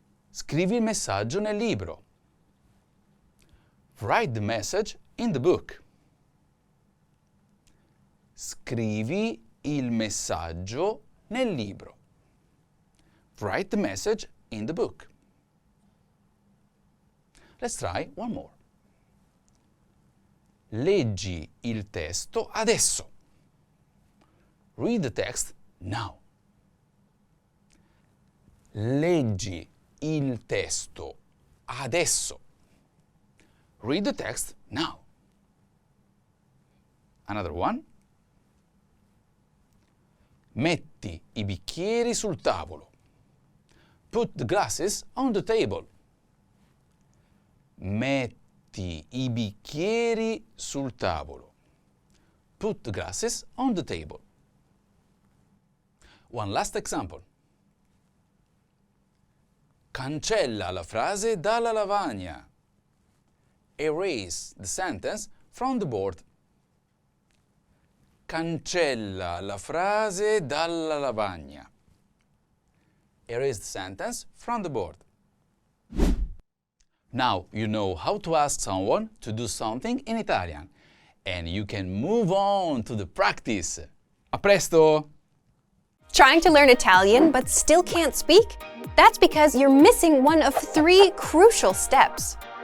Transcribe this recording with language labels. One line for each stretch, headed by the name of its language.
Italian: Scrivi il messaggio nel libro.
English: Write the message in the book.
Italian: Scrivi il messaggio nel libro.
English: Write the message in the book. Let's try one more.
Italian: Leggi il testo adesso.
English: Read the text now.
Italian: Leggi il testo adesso.
English: Read the text now. Another one.
Italian: Metti i bicchieri sul tavolo.
English: Put the glasses on the table.
Italian: Metti i bicchieri sul tavolo.
English: Put the glasses on the table. One last example.
Italian: Cancella la frase dalla lavagna.
English: Erase the sentence from the board.
Italian: Cancella la frase dalla lavagna.
English: Erase the sentence from the board. Now you know how to ask someone to do something in Italian, and you can move on to the practice.
Italian: A presto!
English: Trying to learn Italian but still can't speak? That's because you're missing one of 3 crucial steps.